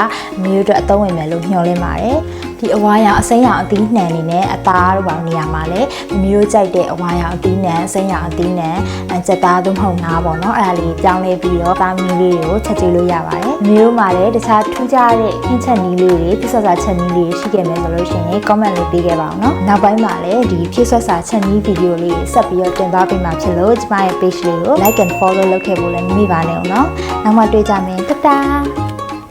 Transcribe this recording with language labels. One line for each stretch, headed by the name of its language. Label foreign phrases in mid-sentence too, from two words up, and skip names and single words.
Burmese: မျိုးတို့အသုံးဝင်မယ်လို့မျှော်လင့်ပါတယ်ဒီအဝါရောင်အစိမ်းရောင်အသီးနှံနေနဲ့အသားတို့ပေါ့နေရာမှာလည်းမျိုးကြိုက်တဲ့အဝါရောင်အသီးနှံအစိမ်းရောင်အသီးနှံကြက်သားသို့မဟုတ်ငါးပေါ့နော်အဲ့ဒါလေးပြောင်းလဲပြီးတော့သားမီးလေးတွေကိုချက်ကြည့်လို့ရပါတယ်မျိုးမှာလည်းတခြားထူးခြားတဲ့ခင်းချက်နည်းလေးတွေဖြစ်ဆက်စာချက်နည်းလေးရှိခဲ့မယ်ဆိုလို့ရှိရင် comment လေးပေးခဲ့ပါအောင်နော်နောက်ပိုင်းမှာလည်းဒီဖြစ်ဆက်စာချက်နည်းဗီဒီယိုလေးဆက်ပြီးတော့တင်သွားပေးမှာဖြစ်လို့ကျမရဲ့ page လေးကို
English: like and follow
Burmese: လုပ်ခဲ့ဖို့လည်းမမေ့ပါနဲ့ဦးနော်နောက်မှတွေ့ကြမယ်တတား